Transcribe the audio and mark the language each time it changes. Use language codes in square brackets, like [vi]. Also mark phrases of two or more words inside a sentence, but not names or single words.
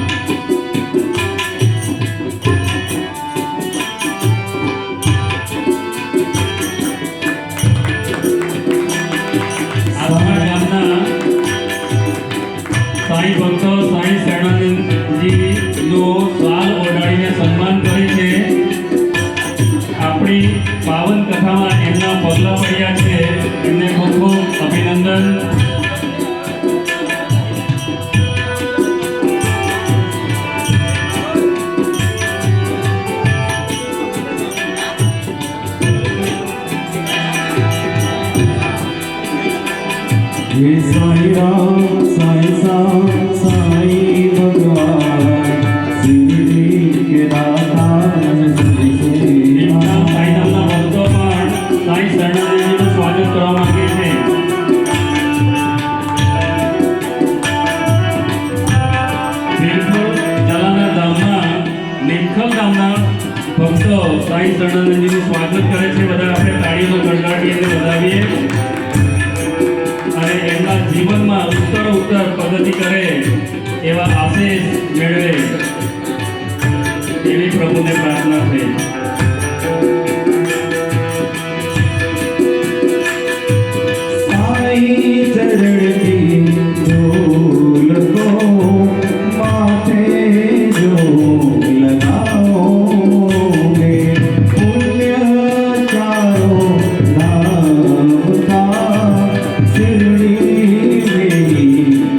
[gu] આસમા ગામના સાંઈ ભક્તો સાંઈ શરણાનંદજીનો શાલ ઓઢાડીને સન્માન કરે છે. આપણી પાવન કથામાં એમના પગલા પડ્યા છે. એમને ખૂબ ખૂબ અભિનંદન. [hi] हे साई राम साई साम साई भगवान सिद्धि के दाता [gu] નિમખલ સાંઈધામના ભક્તો પણ સાંઈ શરણાનંદજીનું સ્વાગત કરવા માંગે છે. નિમખલ ગામના ભક્તો સાંઈ શરણાનંદજીનું સ્વાગત કરે છે. બધા આપણે તાળીઓનો ગડગડાટી એમને વધાવીએ અને એમના જીવનમાં ઉત્તર પ્રગતિ કરે એવા આશીષ મેળવે એવી પ્રભુને પ્રાર્થના છે. [hi] साई चरण की धूल को माथे जो लगाओगे पुण्य चारों धाम का शिरडी में